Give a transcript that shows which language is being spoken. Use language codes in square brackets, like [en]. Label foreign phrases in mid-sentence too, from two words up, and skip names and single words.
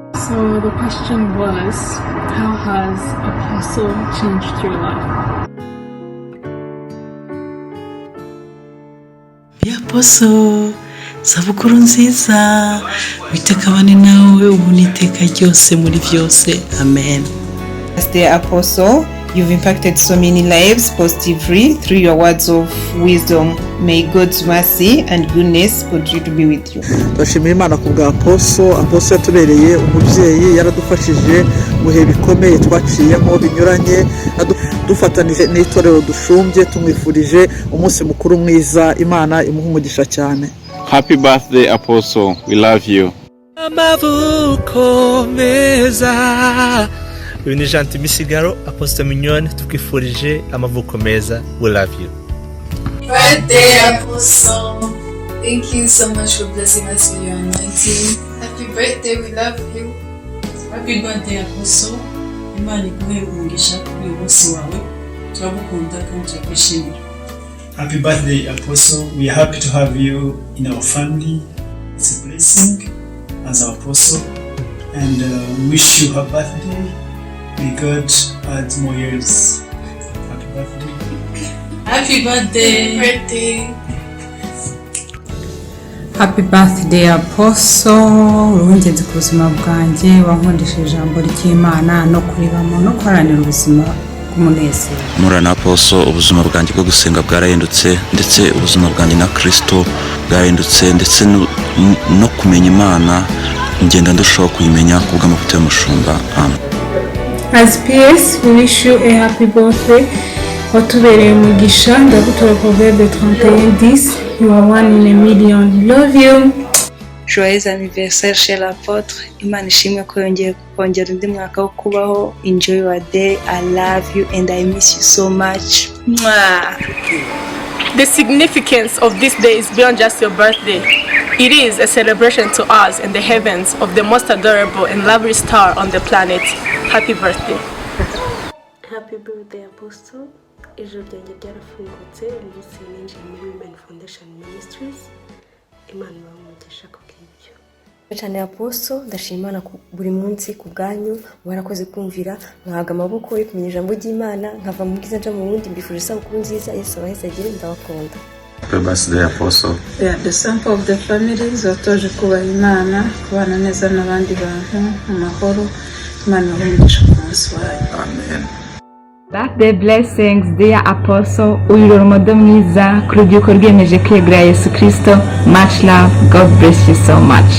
[en] So the question was, how has Apostle changed your life? [rw] Apostle, sabukuru nziza, witekabane nawe ubu n'iteka ryose muri byose. Amen. [en] As the Apostle, you've impacted so many lives positively through your words of wisdom. May God's mercy and goodness continue to be with you. [rw] Turashimira Imana kubwa Apostle yatubereye umubyeyi, yaradufashije mu bihe bikomeye twaciyemo binyuranye, dufatanije n'itorero dushumbye, tumwifurije umunsi mukuru mwiza. Imana imuhe umugisha cyane. [en] Happy birthday Apostle, we love you. [rw] Amavuko meza. Uyu ni Jean Misigaro, Apostle Mignone, tukwifurije amavuko meza. [en] We love you. Birthday Apostle. Thank you so much for blessing us with your anointing. Happy birthday, we love you. Happy birthday Apostle. [rw] Imana iguhe umugisha kuri uyu munsi wawe. Turagukunda kandi turakwishimira. [en] Happy birthday Apostle. We are happy to have you in our family. It's a blessing as our apostle, and wish you a birthday. May God add more years. Happy birthday. Happy birthday. Happy birthday. Happy birthday Apostle. [rw] Urungenzi ku buzima bwanjye, wankundishije ijambo ry'Imana no kuribamo no kwaranira ubuzima bw'umunezero. Murana Apostle, ubuzima bwanjye bwo gusenga bwarahindutse, ndetse ubuzima bwanjye na Kristo bwarahindutse, ndetse no kumenya Imana ngenda ndushaho kuyimenya kubw'amavuta y'umushumba. Amen. [en] As PS, we wish you a happy birthday. [rw] Watubereye umugisha, ndagutora Proverbe 31:10. [en] You are one in a million. Love you. [fr] Joyeux anniversaire chez l'apôtre. [rw] Imana ishimwe ko yongeye kongera undi mwaka wo kubaho. [en] Enjoy your day. I love you and I miss you so much. Mwah. The significance of this day is beyond just your birthday. It is a celebration to us in the heavens of the most adorable and lovely star on the planet. Happy birthday. Happy birthday Apostle. [rw] Ijoro ryanjye ryarafungutse, umunsi ninjiye muri Women Foundation Ministries. Imana ibamugisha kubw'ibyo. Cyane Apostle, ndashimana buri munsi ku bwanyu, mwarakoze kumvira, mwahaga amaboko yo kumenya ijambo ry'Imana, nkava mu bwiza nja mu bundi, mbifurije isabukuru nziza, Yesu abaheze agire, ndabakunda. [en] Happy birthday Apostle. The sample of the families [rw] watoje kubaha Imana, kubana neza n'abandi bantu mu mahoro. Imana ibamugisha ku munsi wayo. Amen. [en] Birthday blessings dear Apostle, [rw] uyirora umudo mwiza ku rubyiruko rwiyemeje kwegura Yesu Kristo. [en] Much love, God bless you so much.